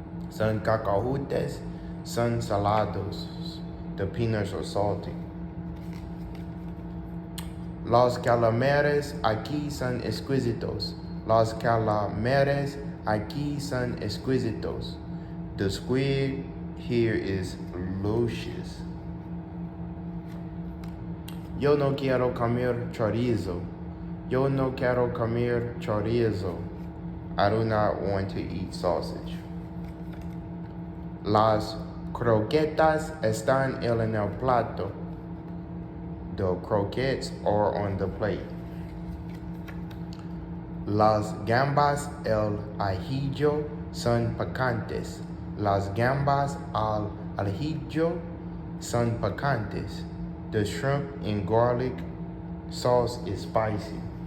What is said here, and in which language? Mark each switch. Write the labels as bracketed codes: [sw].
[es] Son cacahuetes son salados. [en] The peanuts are salty. [es] Los calamares aquí son exquisitos. Los calamares aquí son exquisitos. [en] The squid here is luscious. [es] Yo no quiero comer chorizo. Yo no quiero comer chorizo. [en] I do not want to eat sausage. [es] Las croquetas están en el plato. [en] The croquettes are on the plate. [es] Las gambas al ajillo son picantes. Las gambas al ajillo son picantes. [en] The shrimp and garlic sauce is spicy.